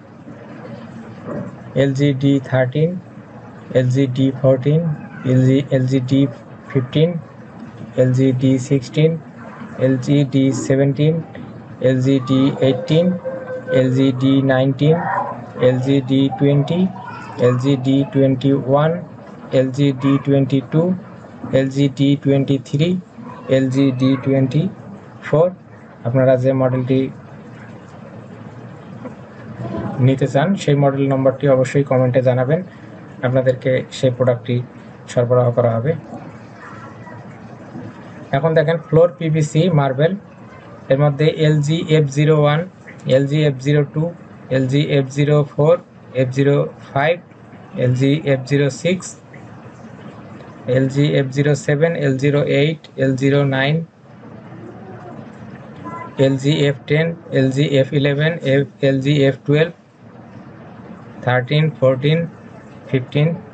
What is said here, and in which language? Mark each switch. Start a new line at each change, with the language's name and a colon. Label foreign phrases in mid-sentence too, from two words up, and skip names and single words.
Bangla: LG D13, LG D14, LG D15, LG D16, LG D17, LG D18, LG D19, LG D20, LG D21, LG D22, LG D23, LG D24। আপনারা যে মডেলটি নিতে চান সেই
English: model number
Bangla: অবশ্যই কমেন্টে জানাবেন, আপনাদেরকে সেই প্রোডাক্টটি সরবরাহ করা হবে। এখন দেখেন
English: floor PVC marble,
Bangla: এর মধ্যে এলজি F01, এলজি F02, এলজি F04, F05, এলজি F06, এলজি F07, L08, L09, এলজি F10, এলজি F11, এলজি F12, 13, 14, 15।